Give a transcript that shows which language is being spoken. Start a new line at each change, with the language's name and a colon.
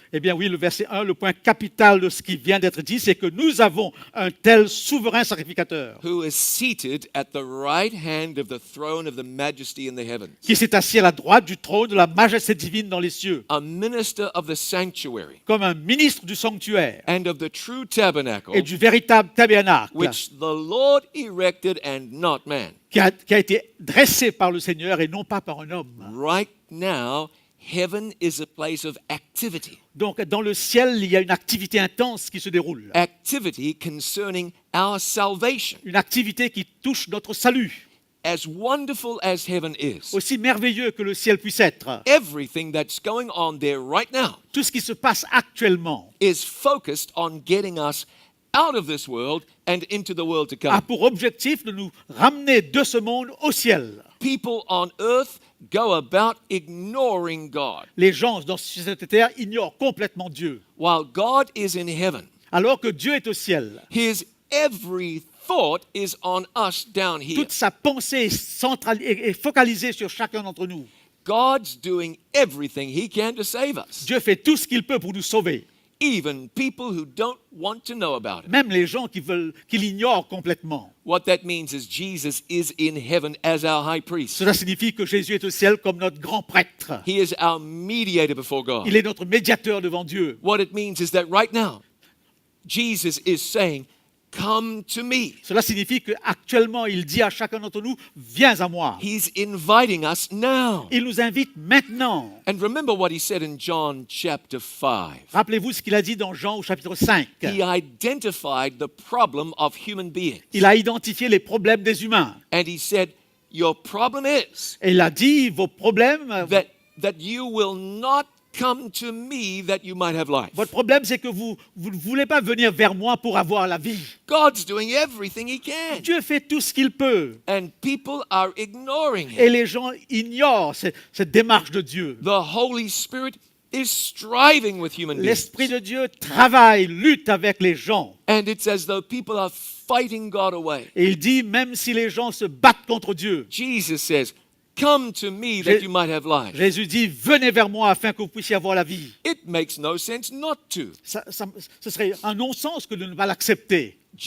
French: Eh bien oui, le verset 1, le point capital de ce qui vient d'être dit, c'est que nous avons un tel souverain sacrificateur
English: Who is seated at the right hand of the throne of the majesty in the heavens,
French: qui s'est assis à la droite du trône de la majesté divine dans les cieux,
English: a minister of the sanctuary
French: comme un ministre du sanctuaire
English: and of the true tabernacle,
French: et du véritable tabernacle
English: which the Lord erected and not man.
French: qui a été dressé par le Seigneur et non pas par un homme.
English: Right now, heaven is a place of activity.
French: Donc dans le ciel, il y a une activité intense qui se déroule,
English: Activity concerning our salvation.
French: une activité qui touche notre salut.
English: As wonderful as heaven is,
French: Aussi merveilleux que le ciel puisse être,
English: everything that's going on there right now
French: tout ce qui se passe actuellement
English: is focused on getting us out of this world and into the world to a come.
French: pour objectif de nous ramener de ce monde au ciel.
English: People on earth go about ignoring God,
French: Les gens dans cette terre ignorent complètement Dieu,
English: while God is in heaven.
French: alors que Dieu est au ciel.
English: His every thought is on us down here.
French: Toute sa pensée est focalisée sur chacun d'entre nous.
English: God's doing everything he can to save us,
French: Dieu fait tout ce qu'il peut pour nous sauver,
English: even people who don't want to know about it.
French: même les gens qui l'ignorent complètement.
English: What that means is Jesus is in heaven as our high priest.
French: Cela signifie que Jésus est au ciel comme notre grand prêtre.
English: He is our mediator before God.
French: Il est notre médiateur devant Dieu.
English: What it means is that right now, Jesus is saying, come to me.
French: Cela signifie qu'actuellement, il dit à chacun d'entre nous, viens à moi.
English: He's inviting us now.
French: Il nous invite maintenant.
English: And remember what he said in John chapter 5.
French: Rappelez-vous ce qu'il a dit dans Jean au chapitre 5.
English: He identified the problem of human beings.
French: Il a identifié les problèmes des humains.
English: And he said, your problem is
French: Et il a dit, vos problèmes,
English: that you will not come to me that you might have life.
French: votre problème, c'est que vous ne voulez pas venir vers moi pour avoir la vie.
English: God's doing everything he can.
French: Dieu fait tout ce qu'il peut.
English: And people are ignoring
French: Et
English: him.
French: les gens ignorent cette démarche de Dieu.
English: The Holy Spirit is striving with human beings.
French: L'Esprit de Dieu travaille, lutte avec les gens.
English: And it's as though people are fighting God away.
French: Et il dit, même si les gens se battent contre Dieu,
English: Jesus says, come to me that you might have life.
French: Jésus dit, venez vers moi afin que vous puissiez avoir la vie.
English: It makes no sense not to.
French: Ce serait un non-sens que de ne pas l'accepter.